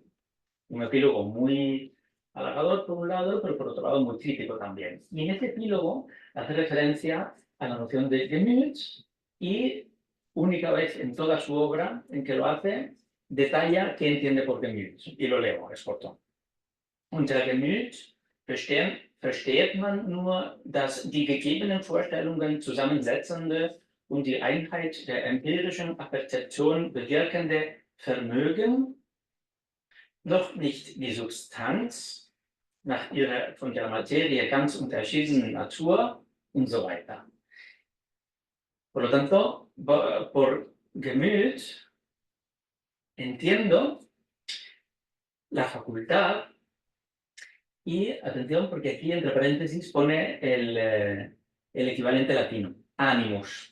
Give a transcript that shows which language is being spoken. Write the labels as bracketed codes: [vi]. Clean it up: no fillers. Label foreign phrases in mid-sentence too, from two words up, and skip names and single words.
[es] Un epílogo muy halagador por un lado, pero por otro lado muy crítico también. Y en este epílogo hace referencia a la noción de Gemüt, y única vez en toda su obra en que lo hace, detalla qué entiende por Gemüt. Y lo leo, es corto. [de] Unter Gemüt versteht man nur das die gegebenen Vorstellungen zusammensetzende und die Einheit der empirischen Perzeption bewirkende Vermögen, noch nicht die Substanz nach ihrer von der Materie ganz unterschiedenen Natur und so weiter. [es] Por lo tanto, por Gemüt entiendo la facultad, y atención porque aquí entre paréntesis pone el equivalente latino, animus.